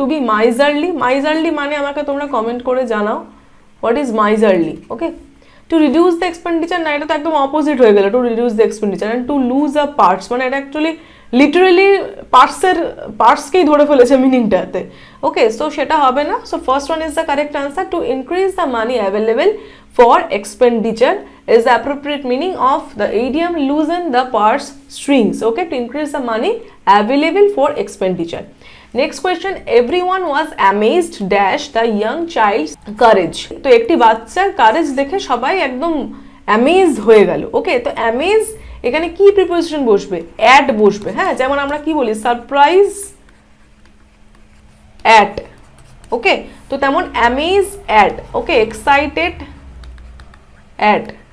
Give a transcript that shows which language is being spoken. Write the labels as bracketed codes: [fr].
[bn] Two B মাইজারলি, মাইজারলি মানে আমাকে তোমরা কমেন্ট করে জানাও what is মাইজারলি। [en] okay, to reduce the expenditure, [bn] না এটা তো একদম অপোজিট হয়ে গেল, [en] To reduce the expenditure. And to lose a parts [bn] মানে এটা অ্যাকচুয়ালি লিটারেলি পার্টসকেই ধরে ফেলেছে মিনিংটাতে। ওকে, সো সেটা হবে না। [en] So first one is the correct answer, to increase the money available for expenditure is the appropriate meaning of the idiom loosen the purse strings. Okay, to increase the money available for expenditure. Next question, everyone was amazed dash the young child's courage. [bn] তো একটি বাচ্চার courage দেখে সবাই একদম amaze হয়ে গেল। ওকে, তো amaze এখানে কি প্রিপোজিশন বসবে? অ্যাট বসবে। হ্যাঁ, যেমন আমরা কি বলি সারপ্রাইজ অ্যাট। ওকে, তো তেমন amaze at. Okay, excited at.